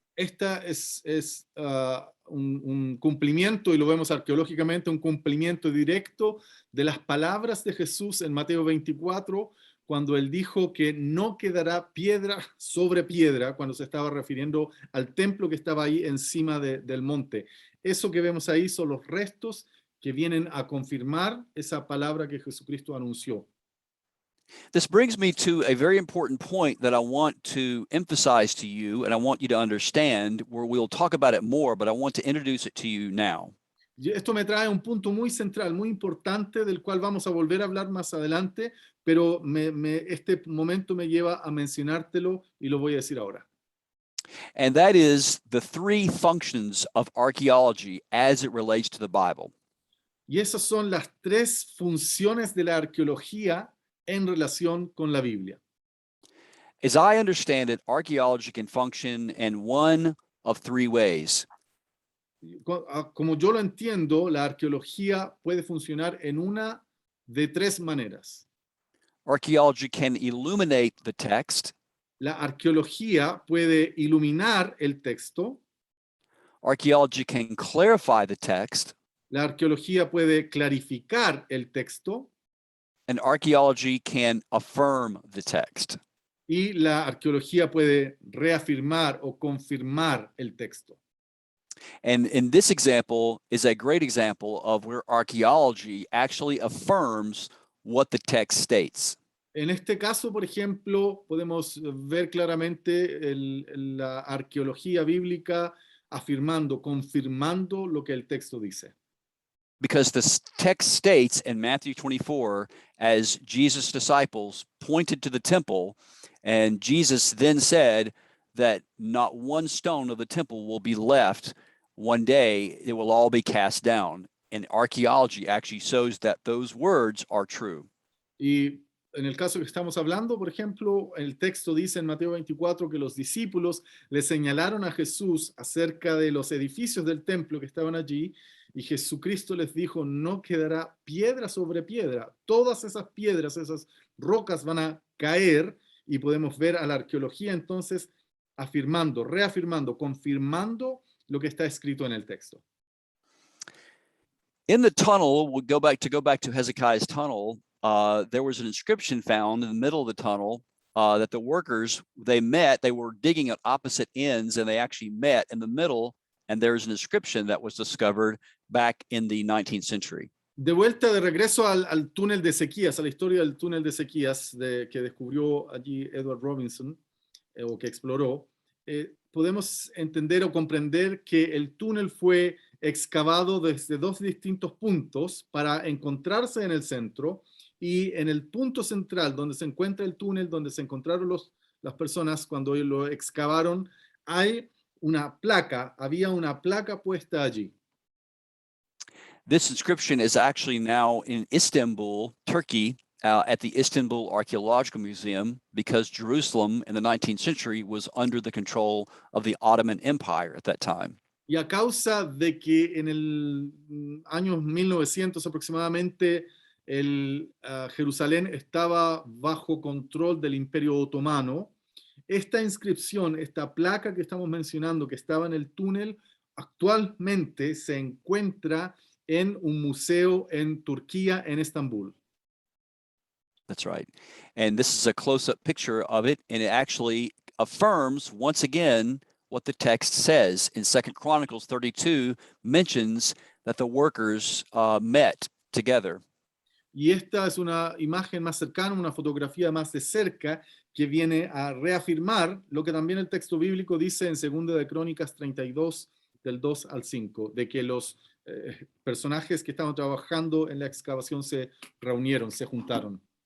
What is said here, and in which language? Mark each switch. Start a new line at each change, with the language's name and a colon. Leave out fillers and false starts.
Spanish: Esta es un cumplimiento, y lo vemos arqueológicamente, un cumplimiento directo de las palabras de Jesús en Mateo 24, cuando él dijo que no quedará piedra sobre piedra, cuando se estaba refiriendo al templo que estaba ahí encima del monte. Eso que vemos ahí son los restos que vienen a confirmar esa palabra que Jesucristo anunció.
English: This brings me to a very important point that I want to emphasize to you, and I want you to understand, where we'll talk about it more, but I want to introduce it to you now.
Spanish: Y esto me trae un punto muy central, muy importante, del cual vamos a volver a hablar más adelante, pero este momento me lleva a mencionártelo y lo voy a decir ahora.
English: And that is the three functions of archaeology as it relates to the Bible.
Spanish: Y esas son las tres funciones de la arqueología en relación con la Biblia.
English: As I understand it, archaeology can function in one of three ways.
Spanish: Como yo lo entiendo, la arqueología puede funcionar en una de tres maneras.
English: Archaeology can illuminate the text.
Spanish: La arqueología puede iluminar el texto.
English: Archaeology can clarify the text.
Spanish: La arqueología puede clarificar el texto.
English: And archaeology can affirm the text.
Spanish: Y la arqueología puede reafirmar o confirmar el texto.
English: And in this example is a great example of where archaeology actually affirms what the text states.
Spanish: En este caso, por ejemplo, podemos ver claramente la arqueología bíblica afirmando, confirmando lo que el texto dice.
English: Because the text states in Matthew 24, as Jesus' disciples pointed to the temple, and Jesus then said that not one stone of the temple will be left. One day it will all be cast down. And archaeology actually shows that those words are true.
Spanish: Y en el caso que estamos hablando, por ejemplo, el texto dice en Mateo 24 que los discípulos le señalaron a Jesús acerca de los edificios del templo que estaban allí, y Jesucristo les dijo, no quedará piedra sobre piedra. Todas esas piedras, esas rocas van a caer, y podemos ver a la arqueología entonces afirmando, reafirmando, confirmando lo que está escrito en el texto.
English: In the tunnel, we'll go back to Hezekiah's tunnel. There was an inscription found in the middle of the tunnel that the workers, they were digging at opposite ends, and they actually met in the middle, and there's an inscription that was discovered back in the 19th century.
Spanish: De vuelta, de regreso al túnel de Ezequías, a la historia del túnel de Ezequías que descubrió allí Edward Robinson, o que exploró, podemos entender o comprender que el túnel fue excavado desde dos distintos puntos para encontrarse en el centro, y en el punto central donde se encuentra el túnel, donde se encontraron las personas cuando lo excavaron, había una placa puesta allí.
English: This inscription is actually now in Istanbul, Turkey, at the Istanbul Archaeological Museum, because Jerusalem in the 19th century was under the control of the Ottoman Empire at that time.
Spanish: Y a causa de que en el año 1900 aproximadamente Jerusalén estaba bajo control del Imperio Otomano, esta inscripción, esta placa que estamos mencionando, que estaba en el túnel, actualmente se encuentra en un museo en Turquía, en Estambul.
English: That's right. And this is a close-up picture of it, and it actually affirms once again what the text says. In 2 Chronicles 32 mentions that the workers met together.
Spanish: Y esta es una imagen más cercana, una fotografía más de cerca, que viene a reafirmar lo que también el texto bíblico dice en 2 de Crónicas 32, del 2 al 5, de que los personajes que estaban trabajando en la excavación se reunieron, se juntaron.